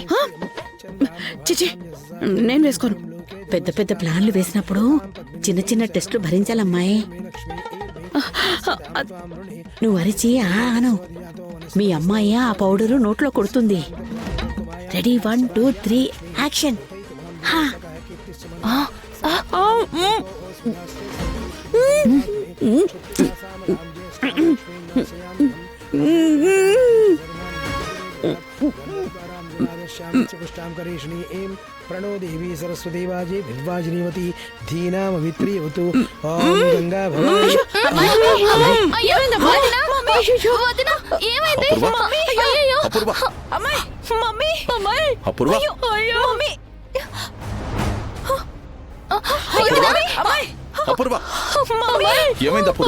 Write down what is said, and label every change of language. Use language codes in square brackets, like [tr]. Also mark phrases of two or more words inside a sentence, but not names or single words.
[te] చిచి నేను వేసుకోను. పెద్ద పెద్ద ప్లాన్లు వేసినప్పుడు చిన్న చిన్న టెస్టులు భరించాలమ్మాయి. నువ్వు అరిచి ఆను. మీ అమ్మాయి ఆ పౌడరు నోట్లో కొడుతుంది. రెడీ 1 2 3 యాక్షన్. [sa] प्रणो देवी सरस्वती वाजे विद्वाजिनीवती धीनामवित्रीवतु ओम गंगा भवानी. [te] అపూర్వ ఏమైంది అపూర్వ?